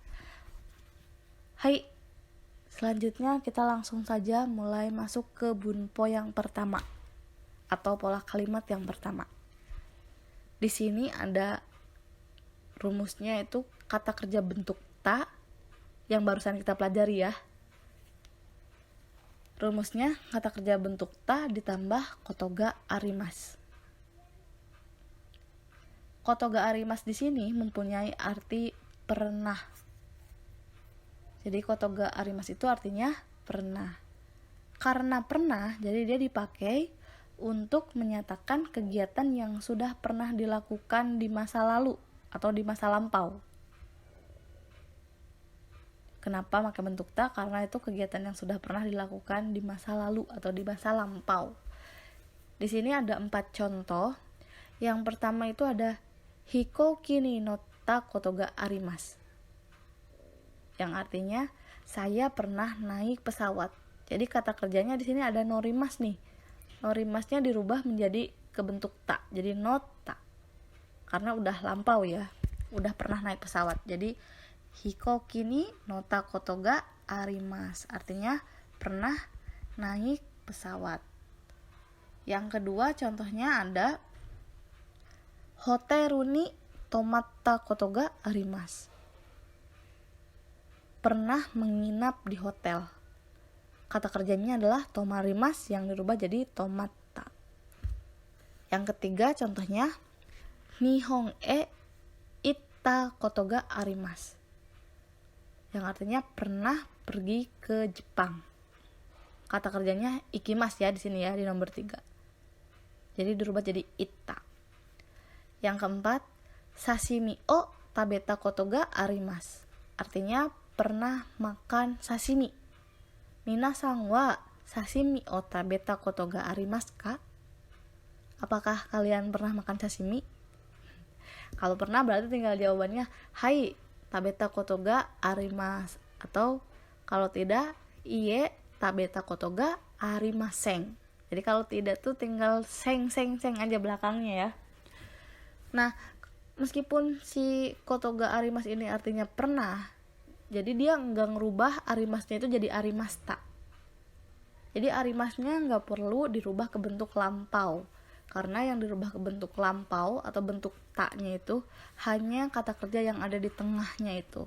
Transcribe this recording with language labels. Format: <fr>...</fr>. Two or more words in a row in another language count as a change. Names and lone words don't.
<id>Hai, selanjutnya kita langsung saja mulai masuk ke bunpo yang pertama atau pola kalimat yang pertama. Di sini ada rumusnya, itu kata kerja bentuk ta yang barusan kita pelajari ya. Rumusnya kata kerja bentuk ta ditambah</id> <ja>kotoga arimas. Kotoga arimas</ja> <id>di sini mempunyai arti pernah. Jadi</id> <ja>kotoga arimas</ja> <id>itu artinya pernah. Karena pernah, jadi dia dipakai untuk menyatakan kegiatan yang sudah pernah dilakukan di masa lalu atau di masa lampau. Kenapa pakai bentuk ta? Karena itu kegiatan yang sudah pernah dilakukan di masa lalu atau di masa lampau. Di sini ada 4 contoh. Yang pertama itu ada</id> <ja>hikoki ni notta koto ga arimasu.</ja> <id>Yang artinya saya pernah naik pesawat. Jadi kata kerjanya di sini ada norimas nih. Norimasnya dirubah menjadi ke bentuk ta. Jadi nota. Karena udah lampau ya. Udah pernah naik pesawat.</id> <ja>Jadi hikoki ni nota koto ga arimasu.</ja> <id>Artinya pernah naik pesawat. Yang kedua contohnya ada</id> <ja>hoteru ni tomatta koto ga arimasu.</ja> <id>Pernah menginap di hotel. Kata kerjanya adalah tomarimas yang dirubah jadi tomatta. Yang ketiga contohnya</id> <ja>Nihon e itta koto ga arimasu.</ja> <id>Yang artinya pernah pergi ke Jepang. Kata kerjanya ikimasu ya di sini ya di nomor 3. Jadi dirubah jadi itta. Yang keempat,</id> <ja>sashimi o tabeta koto ga arimasu.</ja> <id>Artinya pernah makan sashimi.</id> <ja>Minasan wa sashimi o tabeta koto ga arimasu ka?</ja> <id>Apakah kalian pernah makan sashimi? Kalau pernah berarti tinggal jawabannya</id> <ja>hai tabeta koto ga arimasu,</ja> <id>atau kalau tidak</id> <ja>iye tabeta koto ga arimasen.</ja> <id>Jadi kalau tidak tuh tinggal seng aja belakangnya ya. Nah, meskipun si</id> <ja>koto ga arimasu</ja> <id>ini artinya pernah, jadi dia nggak ngerubah arimasnya itu jadi arimasta. Jadi arimasnya nggak perlu dirubah ke bentuk lampau. Karena yang dirubah ke bentuk lampau atau bentuk taknya itu hanya kata kerja yang ada di tengahnya itu.</id>